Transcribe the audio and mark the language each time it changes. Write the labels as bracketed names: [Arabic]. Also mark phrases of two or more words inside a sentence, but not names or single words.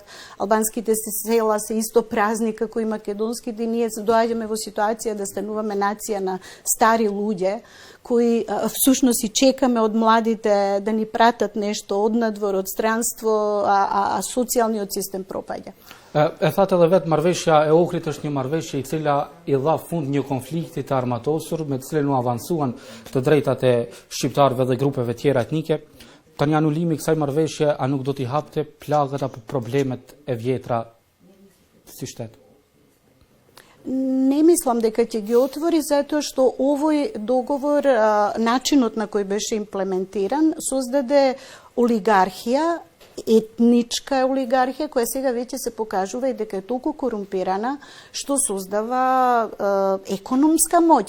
[Macedonian] Албанските села се исто празни како и македонските, и ние се доаѓаме во ситуација да стануваме нација на стари луѓе, кои всушност и чекаме од младите да ни пратат нешто од надвор, од странство, а социјалниот систем пропаѓа. [Albanian] E thatë edhe vetë marrëveshja e Ohrit është një marrëveshje i cila I dha fund një konflikti të armatosur me të cilën u avancuan të drejtat e shqiptarëve dhe grupeve tjera etnike. Tani anulimi I kësaj marrëveshje a nuk do t'i hapte plagët apo problemet e vjetra si shtet? [Macedonian] Не мислам дека ќе ги отвори, затоа што овој договор, начинот на кој беше имплементиран, создаде олигархија, етничка олигархија, која сега веќе се покажува и дека е толку корумпирана, што создава економска моќ.